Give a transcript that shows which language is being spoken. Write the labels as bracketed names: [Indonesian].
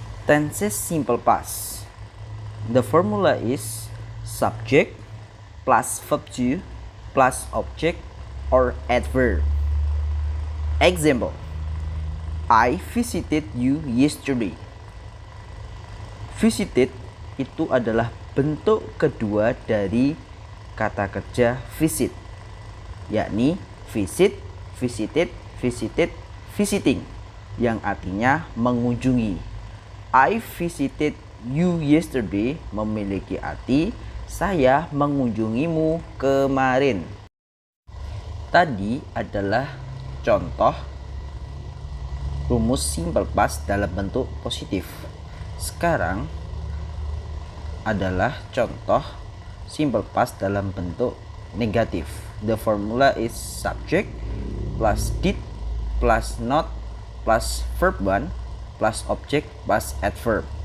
[English] Tenses simple past. The formula is subject plus verb to plus object or adverb. Example, I visited you yesterday. [Indonesian] Visited itu adalah bentuk kedua dari kata kerja visit, yakni visit, visited, visited, visiting, yang artinya mengunjungi. [English] I visited you yesterday [Indonesian] memiliki arti saya mengunjungimu kemarin. Tadi adalah contoh rumus simple past dalam bentuk positif. Sekarang adalah contoh simple past dalam bentuk negatif. [English] The formula is subject plus did plus not plus verb 1 plus object plus adverb.